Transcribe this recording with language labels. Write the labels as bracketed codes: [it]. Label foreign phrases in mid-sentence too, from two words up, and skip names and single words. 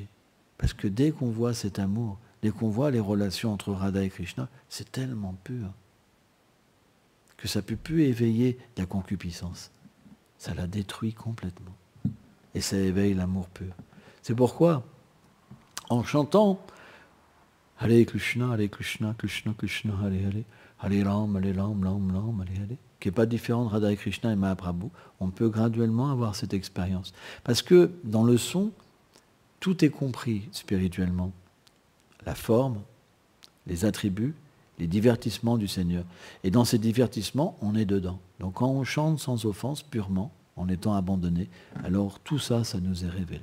[fr] Parce que dès qu'on voit cet amour, dès qu'on voit les relations entre Radha et Krishna, c'est tellement pur que ça ne peut plus éveiller la concupiscence. Ça la détruit complètement. Et ça éveille l'amour pur. C'est pourquoi, en chantant [sa] हरे कृष्ण कृष्ण कृष्ण हरे हरे हरे राम राम राम हरे हरे, [fr] qui n'est pas différent de Radha et Krishna et Mahaprabhu, on peut graduellement avoir cette expérience. Parce que dans le son, tout est compris spirituellement. La forme, les attributs, les divertissements du Seigneur. Et dans ces divertissements, on est dedans. Donc quand on chante sans offense, purement, en étant abandonné, alors tout ça, ça nous est révélé.